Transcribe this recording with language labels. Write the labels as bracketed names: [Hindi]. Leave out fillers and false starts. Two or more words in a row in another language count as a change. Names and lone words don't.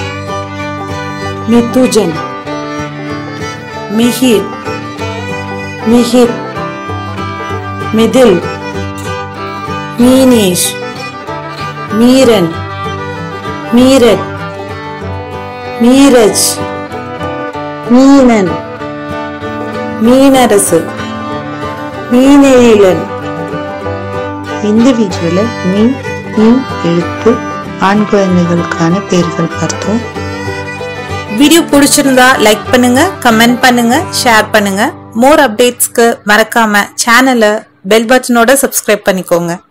[Tamil] मितुजन, मिहिर, मिहिर, मिदिल, मीनेश, मीरन, मीरत, मीरज, मीनन, मीनरसु, मीनेलन. இந்த வீடியோல மீ எழுத்து ஆண் குழந்தைகளுக்கான பெயர்கள் பார்த்தோம். வீடியோ பிடிச்சிருந்தா லைக் பண்ணுங்க, கமெண்ட் பண்ணுங்க, ஷேர் பண்ணுங்க. [English] more updatesக்கு [Tamil] மறக்காம சேனலை [English] bell buttonோட [Tamil] சப்ஸ்கிரைப் பண்ணிக்கோங்க.